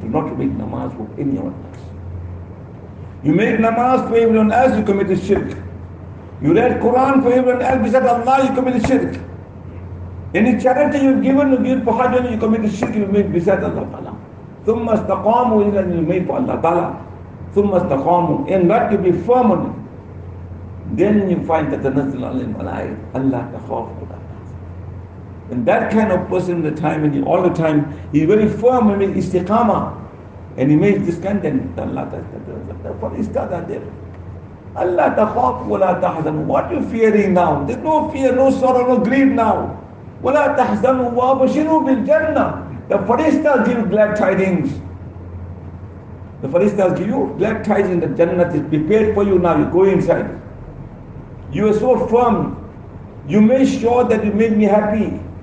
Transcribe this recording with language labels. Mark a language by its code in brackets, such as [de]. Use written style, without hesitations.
[en] Do not make namaz for anyone else. You make namaz for everyone else, you commit a shirk. You read Quran for everyone else, besides Allah, you commit a shirk. Any charity you've given, you give for Hajj, you commit a shirk, you make besides Allah Ta'ala. [ar] ثُمَّ اسْتَقَامُوا, [en] and you make for Allah Ta'ala. ثُمَّ اسْتَقَامُوا, and that you be firm on it. Then you find that [ar] تَنَزِّلُ عَلَيْهِمْ الْمَلَائِكَةُ أَلَّا تَخَافُوا وَلَا تَحْزَنُوا. [en] And that kind of person, the time and all the time, he's very firm and makes istiqamah, and he makes this kind, then Allah Ta'ala, for istiqamah there. [ar] Allah تَخَافُوا وَلَا تَحْزَنُوا. [en] What are you fearing now? There's no fear, no sorrow, no grief now. [ar] وَلَا تَحْزَنُوا وَأَبْشِرُوا بِالْجَنَّةِ. [en] The Faristas give glad tidings. The Faristas give you glad tidings that Jannah is prepared for you now. You go inside. You are so firm. You made sure that you made me happy.